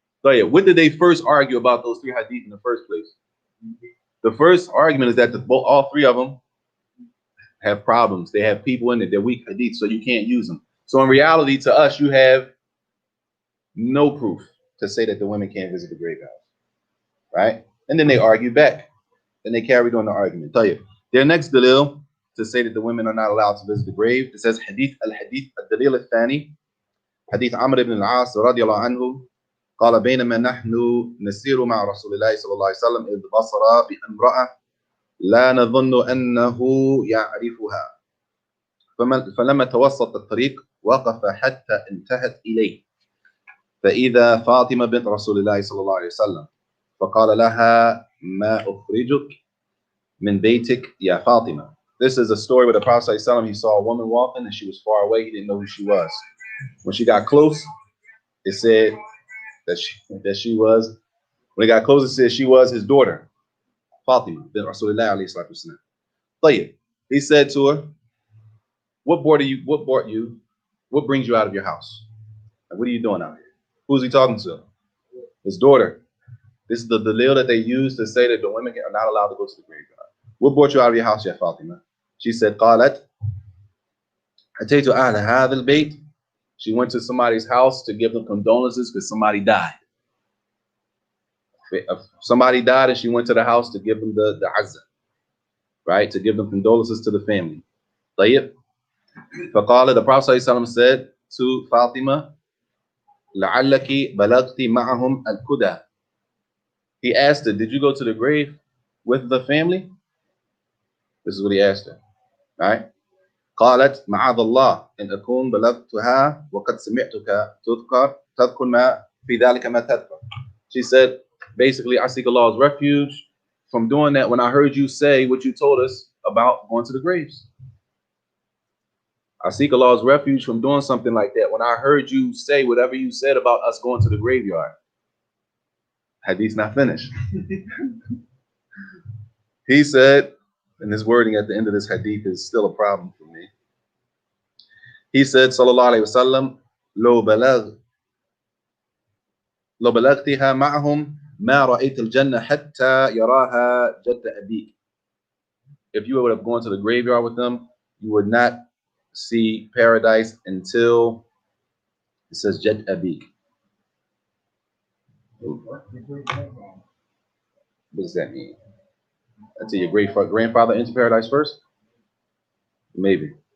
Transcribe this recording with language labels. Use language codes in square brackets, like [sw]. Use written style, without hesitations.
[en] So yeah, what did they first argue about those 3 hadith in the first place? The first argument is that all 3 of them have problems. They have people in it. They're weak hadith, so you can't use them. So in reality, to us, you have no proof to say that the women can't visit the graveyard. Right? And then they argue back. And they carried on the argument. Tell you, their next dalil to say that the women are not allowed to visit the grave. It says hadith al-dalil al-thani hadith Amr ibn al-As radiyallahu anhu [ar] قال بينما نحن نسير مع رسول الله صلى الله عليه وسلم إذ بصر بامرأة لا نظن أنه يعرفها فلما توسط الطريق وقف حتى انتهت إليه فإذا فاطمة بنت رسول الله صلى الله عليه وسلم فقال لها ما أخرجك من بيتك يا فاطمة. [en] This is a story where the Prophet ﷺ, he saw a woman walking and she was far away. He didn't know who she was. When she got close, it said that she was, when it got close, it said she was his daughter, Fatima bint Rasulullah alayhi salatu wasalam. طيب, he said to her, what brings you out of your house? Like, what are you doing out here? Who's he talking to? His daughter. This is the dalil that they use to say that the women are not allowed to go to the graveyard. What brought you out of your house, ya Fatima? She said, [ar] قالت أتيت أهل هذا البيت. [en] She went to somebody's house to give them condolences because somebody died. Somebody died and she went to the house to give them the azza, right? To give them condolences to the family. طيب. [ar] فقال, [en] the Prophet ﷺ said to Fatima, [ar] لعلك بلغت معهم الكدى. [en] He asked her, did you go to the grave with the family? This is what he asked her. Right? [ar] قالت معاذ الله إن أكون بلغتها وقد سمعتك تذكر ما في ذلك ما تذكر. [en] She said, basically, I seek Allah's refuge from doing that when I heard you say what you told us about going to the graves. I seek Allah's refuge from doing something like that when I heard you say whatever you said about us going to the graveyard. Hadith's not finished. He said, and his wording at the end of this hadith is still a problem for me. He said, [ar] sallallahu alayhi wasallam, لو بلغتها معهم ما رأيت الجنة حتى يراها جد أبيك. [en] If you would have gone to the graveyard with them, you would not see paradise until it says Jad Abik. What does that mean? Until your great grandfather entered paradise first? Maybe.